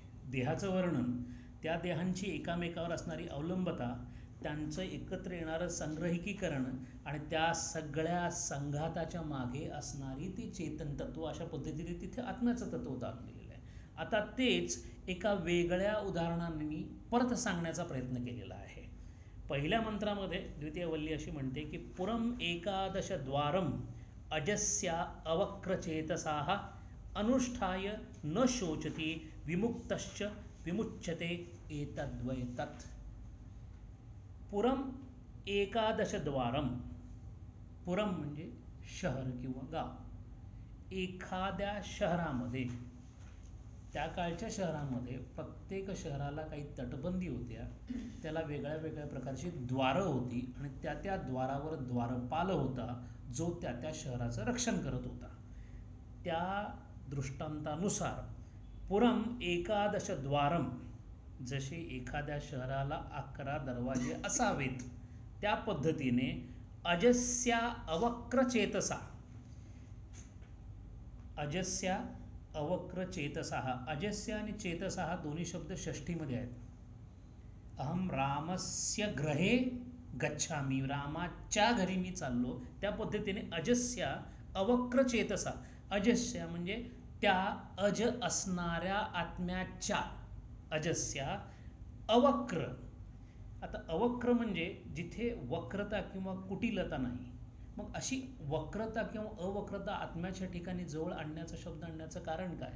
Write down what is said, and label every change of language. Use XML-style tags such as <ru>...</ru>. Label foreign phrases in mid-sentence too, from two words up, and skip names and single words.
<mr>देहाचं वर्णन, त्या देहांची एकामेकावर असणारी अवलंबता, त्यांचं एकत्र येणारं संग्रहिकीकरण आणि त्या सगळ्या संघाताच्या मागे असणारी ती चेतन तत्व, अशा पद्धतीने तिथे आत्म्याचं तत्व उदाहरण दिलेलं आहे. आता तेच एका वेगळ्या उदाहरणांनी परत सांगण्याचा प्रयत्न केलेला आहे. पहिल्या मंत्रामध्ये द्वितीय वल्ली अशी म्हणते की</mr> <sa>पुरम एकादश द्वारम अजस्या अवक्रचेतसाः अनुष्ठाय न शोचती विमुक्तश्च विमुच्यते एतद्वै तत्. पुरम एकादश द्वारम,</sa> <mr>पुरम म्हणजे शहर किंवा गाव. एखाद्या शहरामध्ये त्या काळच्या शहरामध्ये प्रत्येक शहराला काही तटबंदी होत्या, त्याला वेगळ्या वेगळ्या प्रकारची द्वारं होती आणि त्या त्या द्वारावर द्वारपाल होता जो त्या त्या शहराचं रक्षण करत होता. त्या दृष्टांतानुसार</mr> <sa>पुरम एकादश द्वारम,</sa> <mr>जसे एखाद्या शहराला 11 दरवाजे असावेत त्या पद्धतीने</mr> <sa>अजस्या अवक्र चेतसा, अजस्या अवक्र चेतसा,</sa> <mr>अजस्या आणि चेतसा हा दोन्ही शब्द षष्ठीमध्ये आहेत.</mr> <sa>अहम रामस्य ग्रहे गच्छामी,</sa> <mr>रामाच्या घरी मी चाललो, त्या पद्धतीने</mr> <sa>अजस्या अवक्र चेतसा.</sa> <mr>अजस्या म्हणजे त्या अज असणाऱ्या आत्म्याच्या,</mr> <sa>अजस्या अवक्र.</sa> <mr>आता अवक्र म्हणजे जिथे वक्रता किंवा कुटिलता नाही. मग अशी वक्रता किंवा अवक्रता आत्म्याच्या ठिकाणी जवळ आणण्याचा शब्द आणण्याचं कारण काय?</mr>